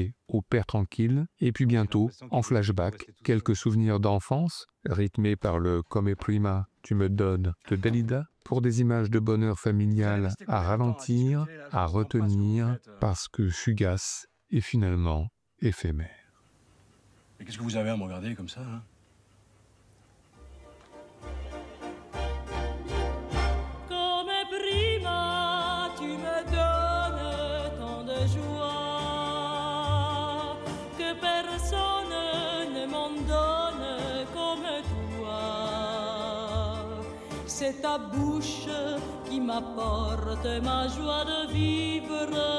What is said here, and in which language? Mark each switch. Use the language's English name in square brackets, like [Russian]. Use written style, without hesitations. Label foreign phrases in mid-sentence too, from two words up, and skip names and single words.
[French] au père tranquille, et puis bientôt, en flashback, quelques souvenirs d'enfance, rythmés par le Come prima, tu me donnes de Dalida, pour des images de bonheur familial à ralentir, à retenir, parce que fugace et finalement éphémère. Mais qu'est-ce que vous avez à me regarder comme ça, hein? Come prima, tu me donnes tant de joie que personne ne m'en donne comme toi. C'est ta bouche qui m'apporte ma joie de vivre.